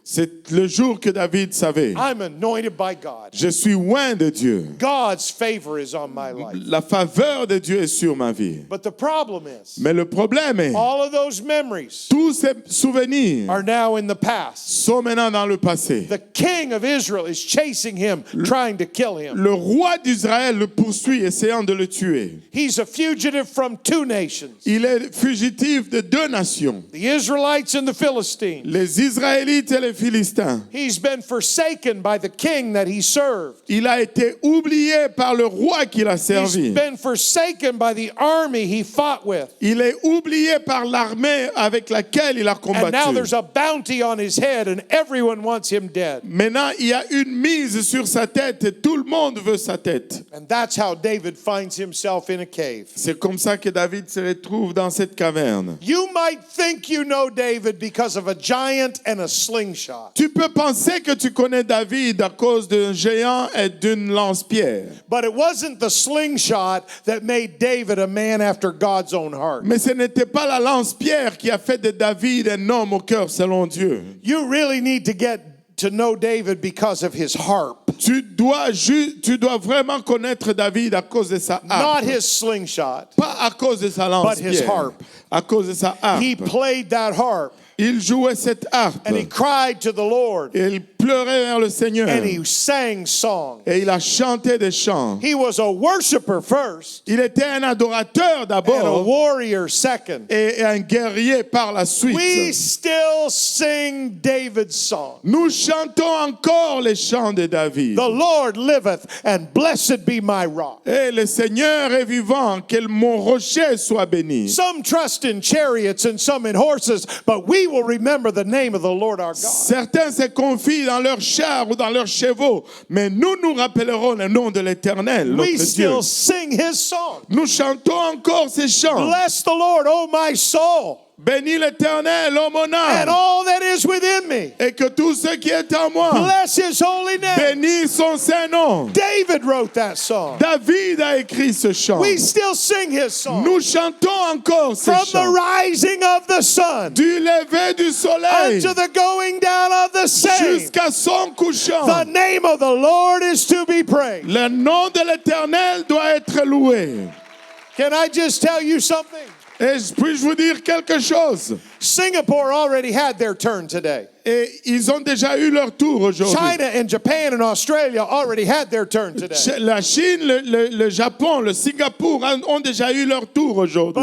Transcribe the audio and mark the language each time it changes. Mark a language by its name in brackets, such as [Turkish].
[French] C'est le jour que David savait. [English] I'm anointed by God. [French] Je suis loin de Dieu. [English] God's favor is on my life. [French] La faveur de Dieu est sur ma vie. [English] But the problem is, [French] Mais le problème est, [English] all of those memories [French] tous ces souvenirs [English] are now in the past. [French] sont maintenant dans le passé. [English] The king of Israel is chasing him, trying to kill him. [French] Le roi d'Israël le poursuit, essayant de le tuer. [English] He's a fugitive from 2 nations, [French] Il est fugitif de 2 nations, [English] the Israelites and the Philistines. [French] les Israélites et les Philistins. [English] He's been forsaken by the king that he served. [French] Il a été oublié par le roi qu'il a [English] He's [French] servi. [English] been forsaken by the army he fought with. [French] Il est oublié par l'armée avec laquelle il a [English] And now [French] combattu. [English] there's a bounty on his head and everyone wants him dead. [French] Maintenant, il y a une mise sur sa tête et tout le monde veut sa tête. [English] And that's how David finds himself in a cave. [French] C'est comme ça que David se retrouve dans cette caverne. [English] You might think you know David because of a giant and a slingshot. [French] Tu peux penser que tu connais David à cause d'un géant et d'une lance-pierre. [English] But it wasn't the slingshot that made David a man after God's own heart. [French] Mais ce n'était pas la lance-pierre qui a fait de David un homme au cœur selon Dieu. [English] You really need to get to know David because of his harp, [French] Tu dois vraiment connaître David à cause de sa [English] not [French] harpe. [English] his slingshot. [French] Pas à cause de sa [English] But his [French] lance-pierre. [English] harp. [French] À cause de sa harpe. [English] He played that harp [French] Il jouait cette harpe. [English] and he cried to the Lord [French] Et il pleurait vers le Seigneur. [English] and he sang songs. [French] Et il a chanté des chants. [English] He was a worshiper first [French] Il était un adorateur [English] and a [French] d'abord [English] warrior second. [French] et un guerrier par la suite. [English] We still sing David's song. [French] Nous chantons encore les chants de David. [English] The Lord liveth, and blessed be my rock. [French] Et le Seigneur est vivant, que mon rocher soit béni. [English] Some trust in chariots and some in horses, but we will remember the name of the Lord our God. [French] Certains se confient dans leurs chars ou dans leurs chevaux, mais nous nous rappellerons le nom de l'Éternel, [English] We [French] notre Dieu. [English] still sing his song. [French] Nous chantons encore ces chants. [English] Bless the Lord, O my soul, [French] Bénis l'Éternel, ô mon [English] and [French] âme, [English] all that is within me. [French] et que tout ce qui est en moi [English] Bless his holy name. [French] bénisse son Saint-Nom. [English] David wrote that song. [French] David a écrit ce chant. [English] We still sing his song. [French] Nous chantons encore ces [English] From the [French] chants. [English] rising of the sun [French] Du lever du soleil [English] unto the going down of the same, [French] jusqu'à son couchant. [English] the name of the Lord is to be praised. [French] Le nom de l'Éternel doit être loué. [English] Can I just tell you something? [French] Et puis-je vous dire quelque chose? [English] Singapore already had their turn today. [French] Et ils ont déjà eu leur tour aujourd'hui. [English] China and Japan and Australia already had their turn today. [French] La Chine, le Japon, le Singapour ont déjà eu leur tour aujourd'hui.